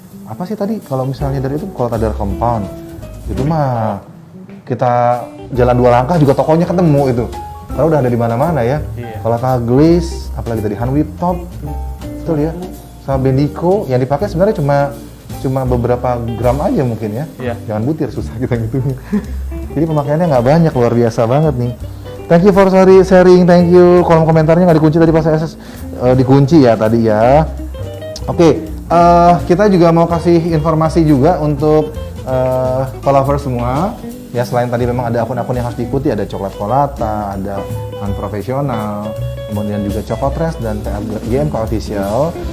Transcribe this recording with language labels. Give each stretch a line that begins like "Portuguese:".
Indonesian: Apa sih tadi kalau misalnya dari itu kalau ada compound, itu mah kita jalan 2 langkah juga tokonya ketemu itu. Karena udah ada di mana-mana ya. Iya. Kalau glaze, apalagi tadi hand whip top, betul ya. Sama Bendico yang dipakai sebenarnya cuma beberapa gram aja mungkin ya. Iya. Jangan butir, susah kita ngitungnya. Jadi pemakaiannya nggak banyak, luar biasa banget nih.
English: Thank you for sharing, thank you.
Indonesian: Kolom komentarnya nggak dikunci tadi pas saya dikunci ya tadi ya. Oke, kita juga mau kasih informasi juga untuk followers semua. Ya selain tadi memang ada akun-akun yang harus diikuti, ada Coklat Kolata, ada Unprofessional, kemudian juga Cokotres dan GMK Official.